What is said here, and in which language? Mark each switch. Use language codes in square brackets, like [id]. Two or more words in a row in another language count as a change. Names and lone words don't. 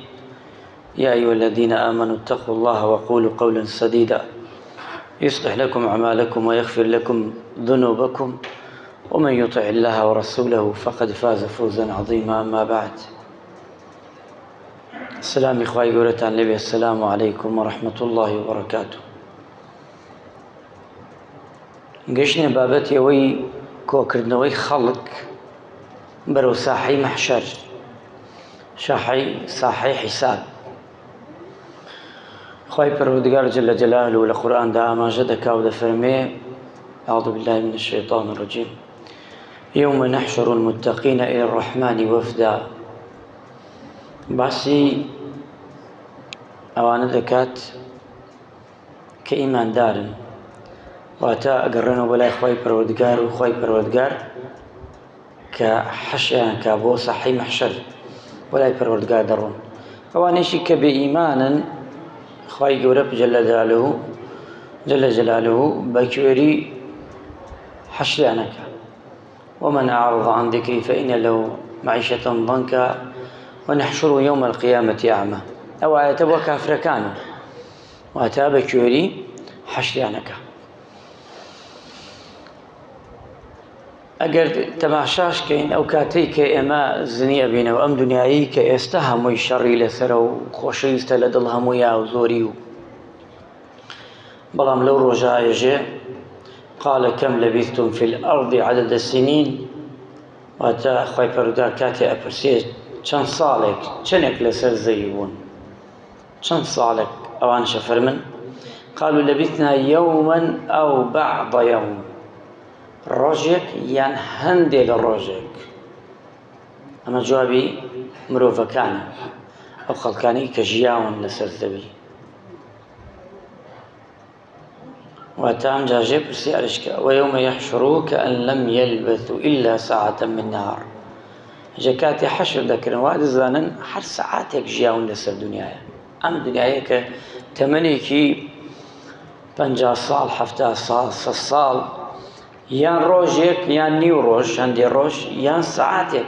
[ar] يا أيها الذين آمنوا اتقوا الله وقولوا قولا سديدا يصلح لكم أعمالكم ويغفر لكم ذنوبكم، ومن يطع الله ورسوله فقد فاز فوزا عظيما. أما بعد، السلام إخوائي قولتان لبي، السلام عليكم ورحمة الله وبركاته. [ckb] گەشتنە بابەتی ئەوەی کۆکردنەوەی خەڵک بەرەو ساحەی مەحشەر، ساحەی حیساب. خوای پەروەردگار [ar] جل جلاله [ckb] لە قورئاندا ئاماژە دەکا و دەفەرمێ: [ar] أعوذ بالله من الشيطان الرجيم يوم نحشر المتقين إلى الرحمن وفدا. [ckb] باسی ئەوانە دەکات کە ئیماندارن، واتە ئەگەڕێنەوە بەلای خوای پەروەردگار، و خوای پەروەردگار کە حەشیان کا بۆ ساحەی مەحشەر بەلای پەروەردگار دەڕۆن. ئەوانەیشی کە بێ ئیمانن، خوای گەورە [ar] جل جلاله [ckb] بەکوێری حەشریانەکە: [ar] ومن أعرض عن ذكري فإن له معيشة ضنكا ونحشره يوم القيامة أعمى. [ckb] ئەو ئاەتە بۆ کافرەکانە، واتە بەکوێری حەشریانەکە. ئەگەر تەماشاشکەین ئەو کاتەی کە ئێمە زنی ئەبینەوە، ئەم دنیایی کە ئێستا هەمووی شەڕی لەسەرە و خۆشەویستە لە دڵ هەموویە و زۆری، و بەڵام لەو ڕۆژە ئاژێ [ar] قال كم لبثتم في الأرض عدد السنين، [ckb] واتە خوای پەروەردگار کاتێ ئەپرسێت چەند ساڵێک چەندێک لەسەر زەوی بوون، چەند ساڵێک، ئەوانشە فەرمن [ar] قالوا لبثنا يوما أو بعض يوم، [ckb] ڕۆژێک یان هەندێک لە ڕۆژێک. ئەمە جوابی مرۆڤەکانە، ئەو خەڵکانی کە ژیاون لەسەر زەوی. واتە ئەم جاژێ پرسیارشکە: [ar] ويوم يحشروا كأن لم يلبثوا إلا ساعة من نهار. [ckb] جا کاتی حەشر دەکردن، وا دەزانن هەر سەعاتێک ژیاون لەسەر دنیایە. ئەم دنیایە کە تەمەنێکی 50 ساڵ، 70 ساڵ، 100 ساڵ، یان ڕۆژێک یان نیو ڕۆژ، هەندێ ڕۆژ یان سەعاتێک.